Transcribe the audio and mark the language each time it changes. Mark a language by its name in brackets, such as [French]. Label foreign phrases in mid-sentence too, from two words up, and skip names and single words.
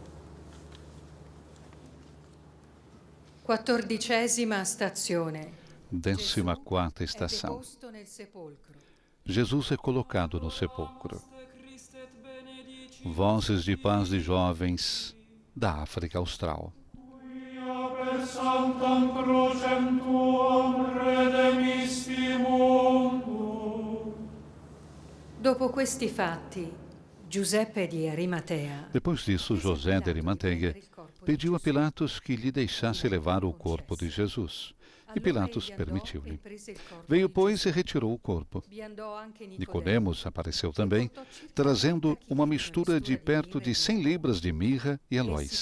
[Italian] 14ª stazione. [Portuguese] 14ª estação. Jesus é colocado no sepulcro. Vozes de paz de jovens da África Austral. [Latin] Per sanctam crucem tuam redemisti mundo. [Italian] Dopo questi fatti, Giuseppe di Arimatea, [Portuguese] Depois disso, José de Arimateia pediu a Pilatos que lhe deixasse levar o corpo de Jesus E Pilatos permitiu-lhe. Veio, pois, e retirou o corpo. Nicodemos apareceu também, trazendo uma mistura de perto de 100 libras de mirra e aloés.